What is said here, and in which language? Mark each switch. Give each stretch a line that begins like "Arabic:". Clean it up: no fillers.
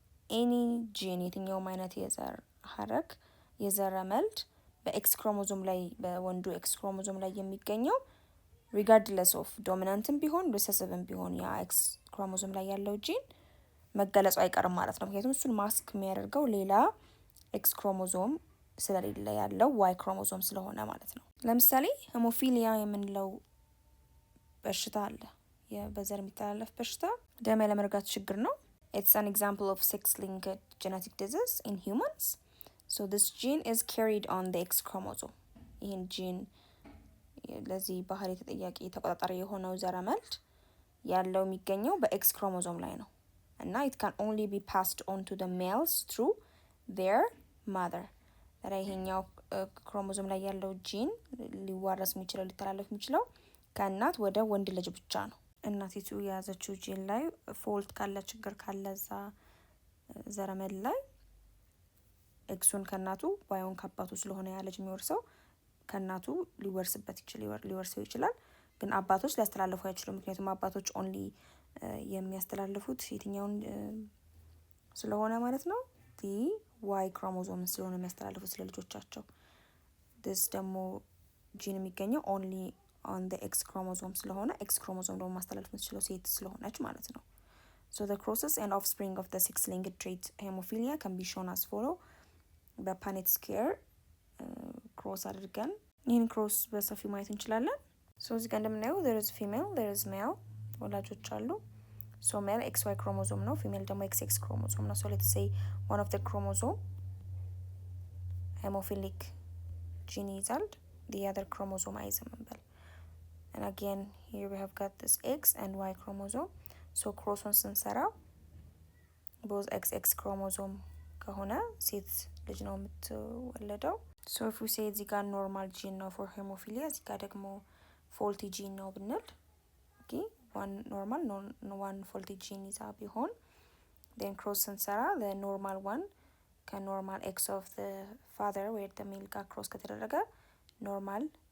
Amharic: any gene የትኛውም አይነት የዘር ሐረግ የዘረመል በኤክስ ክሮሞዞም ላይ በወንዱ ኤክስ ክሮሞዞም ላይ የሚገኘው regardless of dominantም ቢሆን recessiveም ቢሆን ያ ኤክስ ክሮሞዞም ላይ ያለው ጂን መገለጹ አይቀርም ማለት ነው። ምክንያቱም እሱን ማስክ የሚያደርገው ሌላ ኤክስ ክሮሞዞም ስለሌለ ያለው ዋይ ክሮሞዞም ስለሆነ ማለት ነው። ለምሳሌ ሄሞፊሊያ የምንለው በሽታ አለ። በዘር የሚተላለፍ በሽታ ደም ያለመርጋት ችግር ነው።
English: It's an example of sex-linked genetic disease in humans. So this gene is carried on the X chromosome.
Amharic: ይህን ጂን ለዚህ ባህሪ ተጠያቂ ተቆጣጣሪ የሆነው ዘረመል ያለው የሚገኘው በኤክስ ክሮሞዞም ላይ ነው እና
English: it can only be passed on to the males through their mother.
Amharic: ይሄኛው ክሮሞዞም ላይ ያለው ጂን ሊዋረስ የሚችለው ሊተላለፍ የሚችለው ከእናት ወደ ወንድ ልጅ ብቻ ነው። እናቲቱ የያዘችው ጂን ላይ ፎልት ካለ ችግር ካለ እዛ ዘረመል ላይ ኤክሱን ከእናቱ ዋዩን ከአባቱ ስለሆነ ያ ልጅ የሚወርሰው ከእናቱ ሊወርሰው ይችላል። ግን አባቶች ሊያስተላልፉ አይችሉም። ምክንያቱም አባቶች ኦንሊ የሚያስተላልፉት የትኛውን ስለሆነ ማለት ነው ዋይ ክሮሞዞም ስለሆነ የሚያስተላልፉት ስለልጆቻቸው። this ደግሞ ጂን የሚገኘው ኦንሊ on the X chromosome ስለሆነ ኤክስ ክሮሞዞም ደግሞ ማስተላለፍ የምትችለው ሴት ስለሆነች ማለት ነው።
English: So the crosses and offspring of the sex-linked trait hemophilia can be shown as follow.
Amharic: በፓኔት ስኩዌር ክሮስ አድርገን ይህን ክሮስ በሰፊው ማየት እንችላለን።
English: so እዚህ ጋር እንደምናየው there is female, there is male
Amharic: ወላጆች አሉ።
English: so male XY chromosome ነው፣ female ደግሞ XX chromosome ነው። so let's say one of the chromosome hemophilic gene ይዛል፣ the other chromosome
Amharic: አይዝም እንበል።
English: and again here we have got this X and Y chromosome. so ክሮሱን ስንሰራ both XX chromosome ከሆነ
Amharic: ሴት ልጅ ነው የምትወለደው።
English: so if we say
Amharic: እዚህ ጋር ኖርማል ጂን ነው for hemophilia እዚህ ጋር ደግሞ ፎልቲ ጂን ነው ብንል
English: okay one normal one faulty gene ይዛ ቢሆን then cross ስንሰራ the normal one ከnormal X of the father where the male ጋር cross ከተደረገ normal